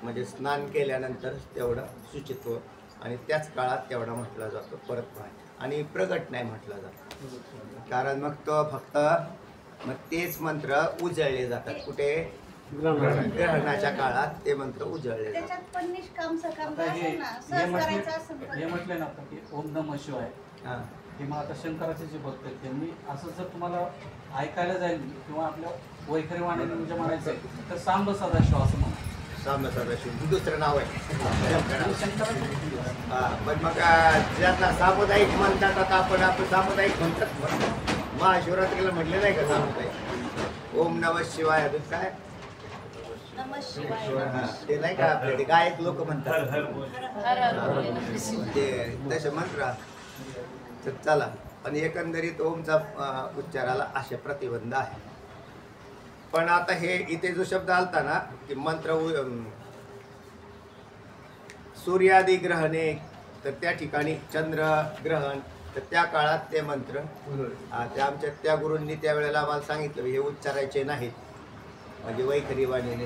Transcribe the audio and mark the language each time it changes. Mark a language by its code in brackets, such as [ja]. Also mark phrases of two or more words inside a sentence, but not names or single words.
[mr] म्हणजे स्नान केल्यानंतर तेवढं शुचित्व आणि त्याच काळात तेवढा म्हटला जातो, परत नाही. आणि प्रगट नाही म्हटला जातो. कारण मग तो फक्त मग तेच मंत्र उजळले जातात. कुठे? ग्रहणाच्या काळात ते मंत्र उजळले जातात. त्याच्यात पण निष्काम सकाम आता हे असेल ना, सहज करायचं असेल तर. हे म्हटले ना आता की [sa] ओम नमः शिवाय, [mr] हां. हे मग आता शंकराचे जे भक्त आहेत त्यांनी असं जर तुम्हाला ऐकायला जाईल किंवा आपल्या वैखरी वाणीने म्हणजे म्हणायचं आहे तर सांब सदाशिव असं म्हणा. सांब सदाशिव दुसरं नाव आहे. शंकराचे हां. पण मग ज्यांना सामुदायिक म्हणतात, आता आपण सामुदायिक म्हणतात. महाशिवरात्रीला म्हटले नाही का सामुदायिक? [sa] ओम नमः शिवाय. [mr] अजून काय? [sa] नमः शिवाय. [mr] हां. ते नाही का आपले ते गायक लोक म्हणतात [sa] हर हर भोले नमः शिवाय. [mr] ते तसे मंत्र. तर चला, आणि एकंदरीत ओमचा उच्चाराला असे प्रतिबंध आहे. पण आता हे इथे जो शब्द आलता ना की [sa] मंत्र सूर्यादी ग्रहणे, [mr] तर त्या ठिकाणी चंद्र ग्रहण, तर त्या काळात ते मंत्र ते आमच्या त्या गुरूंनी त्यावेळेला आम्हाला सांगितलं हे उच्चारायचे नाहीत, म्हणजे वैखरी वाणीने.